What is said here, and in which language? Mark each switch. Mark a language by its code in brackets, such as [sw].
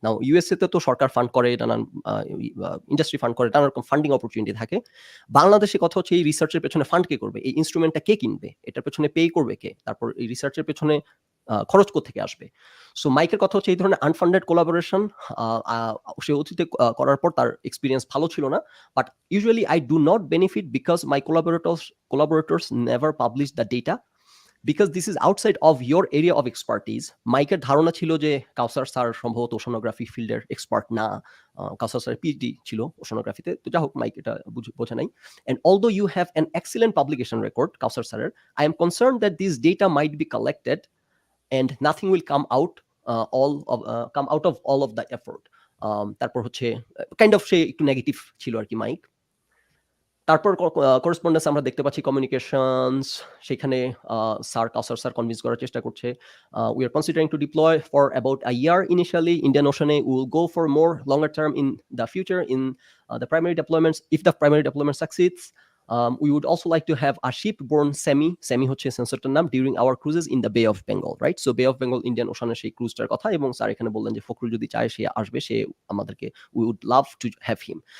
[bn] নাও USA তে তো সরকার fund করে, নানান ইন্ডাস্ট্রি ফান্ড করে, নানা রকম ফান্ডিং অপরচুনিটি থাকে। বাংলাদেশে কথা হচ্ছে এই রিসার্চের পেছনে ফান্ড কে করবে, এই ইনস্ট্রুমেন্টটা কে কিনবে, এটার পেছনে পে করবে কে, তারপর এই রিসার্চের পেছনে খরচ কোত্থেকে আসবে। সো মাইকের কথা হচ্ছে এই ধরনের আনফান্ডেড কোলাবোরেশন সে অতীতে করার পর তার এক্সপিরিয়েন্স ভালো ছিল না। [en] But usually I do not benefit because my collaborators never publish the data because this is outside of your area of expertise. [bn] মাইকের ধারণা ছিল যে কাউসার স্যার সম্ভবত ওশানোগ্রাফি ফিল্ডের এক্সপার্ট না, কাউসার স্যার পিএইচডি ছিল ওশানোগ্রাফিতে, তো যা হোক মাইক এটা বোঝা নাই। [en] And although you have an excellent publication record, Kausar স্যারের, I am concerned that this data might be collected and nothing will come out of all of the effort. [bn] তারপর হচ্ছে কাইন্ড অফ সে একটু নেগেটিভ ছিল আর কি mic. তারপর correspondence আমরা দেখতে পাচ্ছি কমিউনিকেশনস, সেখানে স্যার কাউসার স্যার কনভিন্স করার চেষ্টা করছে, [en] We are considering to deploy for about a year initially Indian ওশানে, will go for more longer term in the future in the primary deployments if the primary deployment succeeds. We would also like to have a ship-borne semi [bn] হচ্ছে সেন্সরটার নাম, [en] during our cruises in the Bay of Bengal, right? [bn] So Bay of Bengal Indian ওশানের সেই ক্রুজটার কথা, এবং sir এখানে বললেন যে ফখরুল যদি চায় সে আসবে, সে আমাদেরকে, [en] we would love to have him.